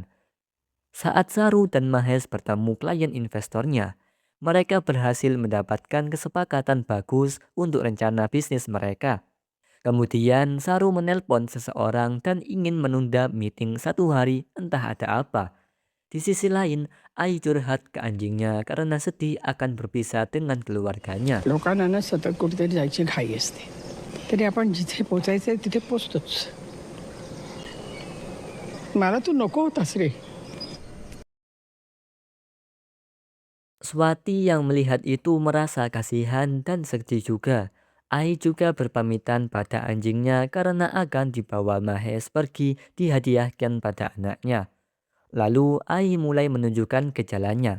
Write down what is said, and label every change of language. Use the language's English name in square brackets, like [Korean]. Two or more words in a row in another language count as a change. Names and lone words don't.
[Indonesian] Saat Saru dan Mahes bertemu klien investornya, mereka berhasil mendapatkan kesepakatan bagus untuk rencana bisnis mereka. Kemudian Saru menelpon seseorang dan ingin menunda meeting satu hari entah ada apa. Di sisi lain, Ai curhat ke anjingnya karena sedih akan berpisah dengan keluarganya. [Marathi] लोकांना ना सतत कुठेतरी जायची घाई असते. तरी आपण जिथे पोचायचंय तिथे पोचतोच. मला तू नको होतास रे. [Indonesian] Swati yang melihat itu merasa kasihan dan sedih juga. Ai juga berpamitan pada anjingnya karena akan dibawa Mahes pergi dihadiahkan pada anaknya. Lalu Ai mulai menunjukkan gejalanya.